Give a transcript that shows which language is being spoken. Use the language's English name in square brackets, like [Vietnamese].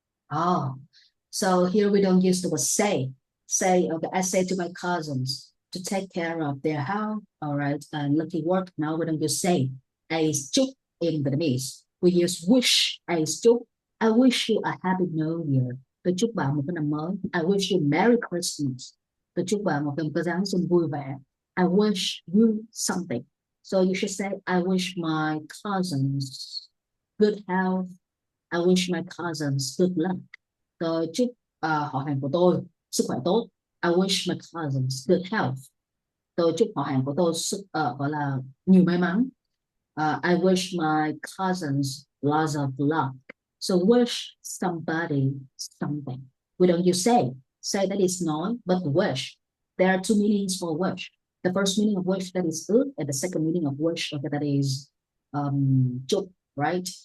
[English] Oh, so here we don't use the word say. Say, okay, I say to my cousins to take care of their health, all right, and lucky work. Now we don't use say. I chúc in Vietnamese. We use wish. I chúc. I wish you a happy new year. [Vietnamese] Tôi chúc bạn một cái năm mới. [English] I wish you Merry Christmas. [Vietnamese] Tôi chúc bạn một cái Giáng sinh vui vẻ. [English] I wish you something. So you should say, I wish my cousins good health. I wish my cousins good luck. [Vietnamese] Tôi chúc họ hàng của tôi sức khỏe tốt. [English] I wish my cousins good health. [Vietnamese] Tôi chúc họ hàng của tôi gọi là nhiều may mắn. [English] I wish my cousins lots of luck. So wish somebody something. We don't use say. Say that is nói, but wish. There are two meanings for wish. The first meaning of wish that is ước, and the second meaning of wish okay, that is chúc. right?